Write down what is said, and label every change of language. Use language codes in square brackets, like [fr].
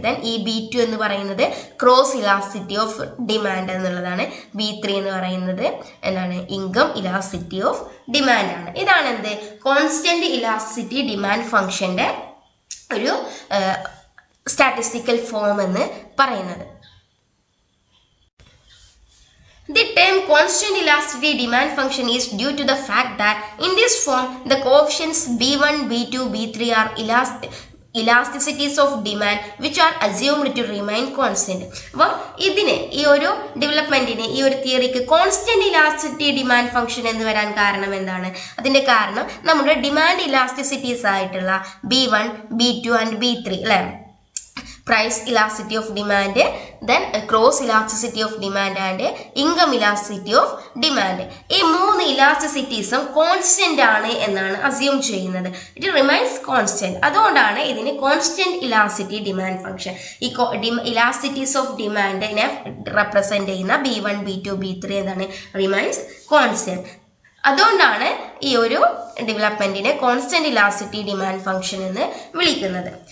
[ml] Then ഈ B2 എന്ന് പറയുന്നത് ക്രോസ് ഇലാസ്റ്റിസിറ്റി ഓഫ് ഡിമാൻഡ് എന്നുള്ളതാണ്. B3 എന്ന് പറയുന്നത് എന്താണ്, ഇൻകം ഇലാസ്റ്റിസിറ്റി ഓഫ് ഡിമാൻഡ് ആണ്. ഇതാണ് എന്ത്, കോൺസ്റ്റന്റ് ഇലാസ്റ്റിസിറ്റി ഡിമാൻഡ് ഫംഗ്ഷൻ്റെ ഒരു സ്റ്റാറ്റിസ്റ്റിക്കൽ ഫോം എന്ന് പറയുന്നത്. [en] The term constant elasticity demand function is due to the fact that in this form the coefficients b1, b2, b3 are elasticities of demand which are assumed to remain constant. [ml] അപ്പോൾ ഇതിന് ഈ ഒരു ഡെവലപ്മെന്റിന് ഈ ഒരു തിയറിക്ക് constant elasticity demand function എന്ന് വരാൻ കാരണം എന്താണ്? അതിന്റെ കാരണം നമ്മുടെ ഡിമാൻഡ് ഇലാസ്റ്റിസിറ്റീസ് ആയിട്ടുള്ള b1, b2 ആൻഡ് b3 അല്ലേ, [en] price elasticity of demand, [ml] then cross elasticity of demand and income elasticity of demand. ഈ മൂന്ന് ഇലാസ്റ്റിസിറ്റീസും കോൺസ്റ്റന്റ് ആണ് എന്നാണ് അസ്യൂം ചെയ്യുന്നത്. [en] It remains constant. [ml] അതുകൊണ്ടാണ് ഇതിന് കോൺസ്റ്റന്റ് ഇലാസ്റ്റിറ്റി ഡിമാൻഡ് ഫംഗ്ഷൻ. ഈ ഇലാസ്റ്റിറ്റീസ് ഓഫ് ഡിമാൻഡിനെ റെപ്രസെന്റ് ചെയ്യുന്ന b1, b2, b3 എന്താണ്? Remains constant. അതുകൊണ്ടാണ് ഈ ഒരു ഡെവലപ്മെന്റിനെ കോൺസ്റ്റന്റ് ഇലാസ്റ്റിറ്റി ഡിമാൻഡ് ഫംഗ്ഷൻ എന്ന് വിളിക്കുന്നത്.